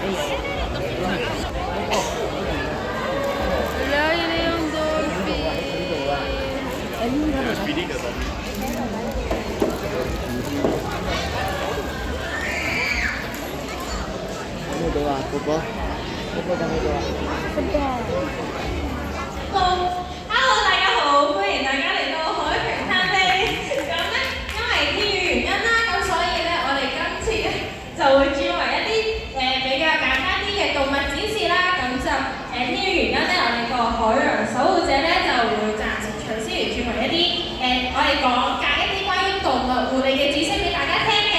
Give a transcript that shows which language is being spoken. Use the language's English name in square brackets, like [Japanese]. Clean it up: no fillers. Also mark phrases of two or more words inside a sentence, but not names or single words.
[Filipino] Wala, yun na yung dolphin. Ano daw ako ba? Ano ba daw ako? [Cantonese] Hello，大家好，歡迎大家嚟到海豚餐廳。咁咧，因為天雨原因啦，咁所以咧，我哋今次咧就會轉為一啲比較簡單啲嘅動物展示啦。咁就天雨原因咧，我哋個海洋守護者咧就會暫時取消而轉為一啲我哋講解一啲關於動物護理嘅知識俾大家聽嘅。